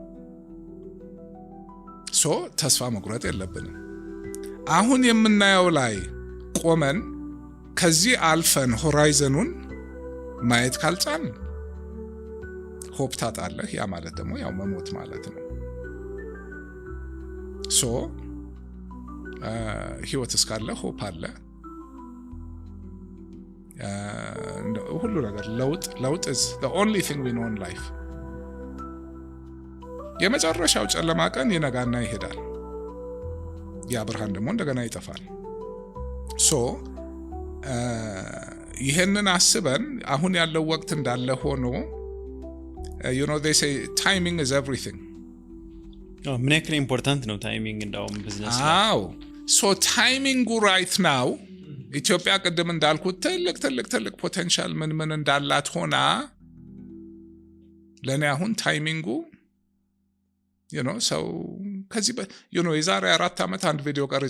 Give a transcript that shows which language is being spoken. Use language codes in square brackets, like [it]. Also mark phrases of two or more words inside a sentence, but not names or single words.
[am] ተስፋ መቁረጥ የለብንም አሁን የምናየው ላይ ቆመን ከዚህ አልፈን ሆራይዘኑን ማየት ካልቻል ሆፕ ታጣለህ ያ ማለት ደግሞ ያው መሞት ማለት ነው ህይወት እስካለ ሆፕ አለ ሁሉ ነገር ለውጥ [en] is the only thing we know in life [am] የመጨረሻው ጨለማ ቀን ይነጋና ይሄዳል ያ ብርሃን ደግሞ እንደገና ይጠፋል ይሄንን አስበን አሁን ያለው ወቅት እንዳለ ሆኖ [en] they say timing is everything [am] ምን ያክል ኢምፖርታንት ነው ታይሚንግ እንዳውም ቢዝነስ ታይሚንጉ [en] right now [am] ኢትዮጵያ ቀደም እንዳልኩት ትልቅ ፖቴንሻል ምን እንዳላት ሆና ለኔ አሁን ታይሚንጉ ሰው ከዚህ የዛሬ 4 አመት አንድ ቪዲዮ ቀርጬ